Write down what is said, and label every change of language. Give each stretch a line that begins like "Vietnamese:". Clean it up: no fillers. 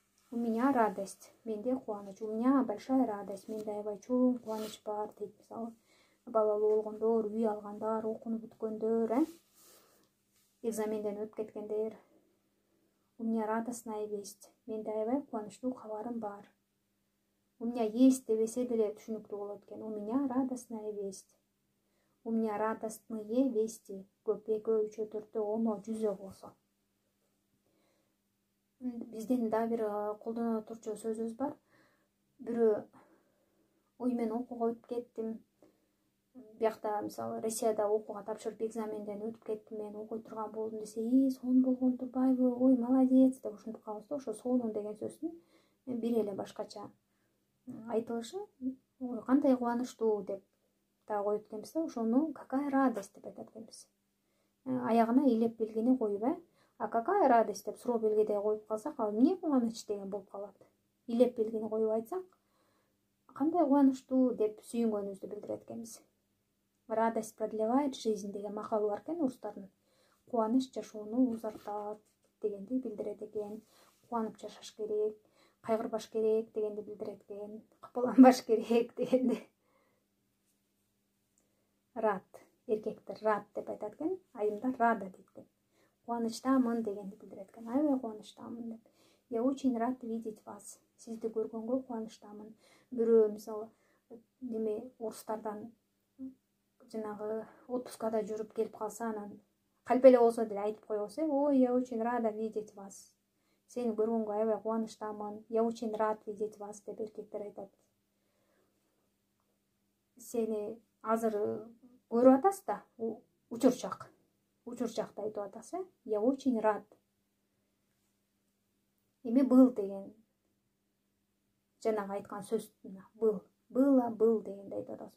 Russian: У меня радость,
Kyrgyz: менде кубаныч.
Russian: У меня большая радость,
Kyrgyz: менде аябай чоң кубаныч бар дейт. Мисалы, балалуу болгондор, үй алгандар, окунуп бүткөндөр, экзаменден өтүп кеткендер.
Russian: У меня радостная весть.
Kyrgyz: Менде аябай кубанычтуу кабарым бар.
Russian: У меня есть
Kyrgyz: дебесе деле түшүнүктүү болот экен.
Russian: У меня радостная весть. У меня радостные вести.
Kyrgyz: Көп, 2, 3, 4, 10, 100 болсо. Биздин да бир колдоно турчу сөзүбүз бар. Бирөө ой мен окууга өтүп кеттим. Биякта мисалы Россияда окууга тапшырып экзаменден өтүп кеттим, мен окуй турган болдум десе, сонун болгон турбайбы, ой молодец деп ушинтип калабыз да. Ошо сонун деген сөздүн бир эле башкача айтылышы кандай кубанычтуу деп да коюп экенбиз да. Ошону
Russian: какая радость
Kyrgyz: деп айтат экенбиз. Аягына илеп белгини коюп,
Russian: а какая радость
Kyrgyz: деп суроо белгидей коюп калсак, ал эмне кубаныч деген болуп калат. Илеп белгини коюп айтсак, кандай кубанычтуу деп сүйүнгөнүбүздү билдирет экенбиз.
Russian: Радость продлевает жизнь
Kyrgyz: деген макалы бар экен орустардын. кубаныч жашоону узартат дегенди билдирет экен. Кубанып жашаш керек, кайгырбаш керек дегенди билдирет экен. Капаланбаш керек дегенди. Рад, эркектер рад деп айтат экен, айымдар рада дейт экен. Кубанычтамын дегенди билдирет экен. Аябай кубанычтамын деп.
Russian: Я очень рад видеть вас.
Kyrgyz: Сизди көргөнгө кубанычтамын. Бирөө мисалы неме орустардан жанагы отпускада жүрүп келип калса, анан калп эле болсо деле айтып коебуз, ой,
Russian: я очень рада видеть вас.
Kyrgyz: Сени көргөнгө аябай кубанычтамын.
Russian: Я очень рад видеть вас
Kyrgyz: деп эркектер айтат. Сени азыр көрүп атасыз да, учурчакта айтып атасыз,
Russian: я очень рад.
Kyrgyz: Эми был деген жанагы айткан сөз был дегенди айтып атабыз.